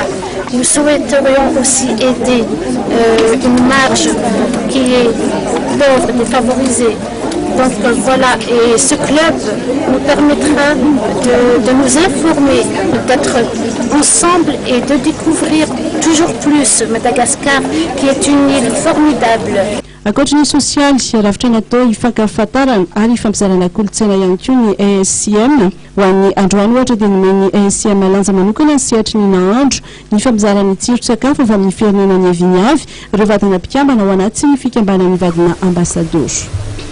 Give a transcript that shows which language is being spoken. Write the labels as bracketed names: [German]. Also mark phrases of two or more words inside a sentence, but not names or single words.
[French] Nous souhaiterions aussi aider une marge qui est pauvre, défavorisée. Donc voilà, et ce club nous permettra de nous informer, d'être ensemble et de découvrir toujours plus Madagascar, qui est une île formidable. [Malagasy] Ankoatran'ny sosialy sy rafitra natao hifankahafantarana ary hifampizarana kolontsaina ihany koa ny ASCM ho an'ny androany ohatra dia nomeny ASCM lanja manokana ny sehatry ny nahandro ny fampizarany tsiro-tsakafo avy amin'ny firenena ny Eviny avy ireo vadina mpikambana ao anaty ny fikambanany vadina ambassador.